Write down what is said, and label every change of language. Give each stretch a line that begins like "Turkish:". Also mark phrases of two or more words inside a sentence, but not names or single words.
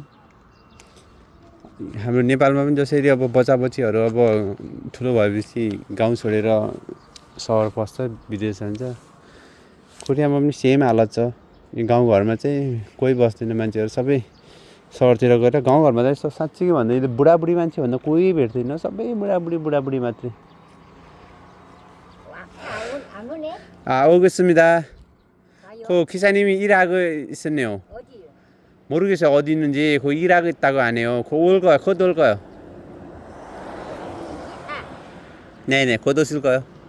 Nepali: हाम्रो नेपालमा पनि जसरी अब बच्चाबच्चीहरू अब ठुलो भएपछि गाउँ छोडेर सहर पस्छ विदेश जान्छ। कोरियामा पनि सेम हालत छ। यो गाउँघरमा चाहिँ कोही बस्दैन मान्छेहरू सबै सहरतिर गएर। गाउँघरमा चाहिँ यस्तो साँच्चै भन्दा बुढाबुढी मान्छे भन्दा कोही भेट्दैन। सबै बुढाबुढी मात्रै। 오겠습니다.
Korean: 그 기사님이 일하고 있었네요. 어디요? 모르겠어요. 어디 있는지. 그 일하고 있다고 안 해요. 올 거야. 곧 올 거요. 네네. 곧 오실 거요.